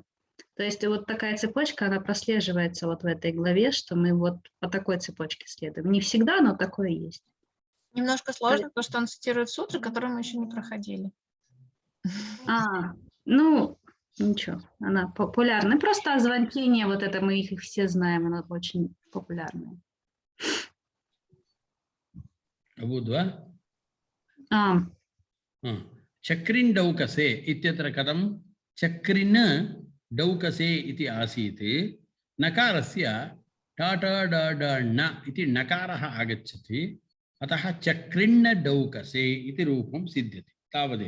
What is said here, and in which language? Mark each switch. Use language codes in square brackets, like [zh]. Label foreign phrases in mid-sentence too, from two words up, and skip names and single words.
[ru] То есть вот такая цепочка, она прослеживается вот в этой главе, что мы вот по такой цепочке следуем. Не всегда, но такое есть. Немножко сложно, потому что он цитирует сутры, которые мы еще не проходили. Ну, ничего, она популярная. Просто озвончение, вот это мы их все знаем, она очень популярная. [sa] अभूद्वा? А, चक्रिन् डौकसे इत्यत्र कथं? चक्रिन् डौकसे इति आसीत्, नकारस्य टाटा डा न इति नकारः आगच्छति, अतः चक्रिन्न डौकसे इति रूपं सिद्ध्यति, तावदेव।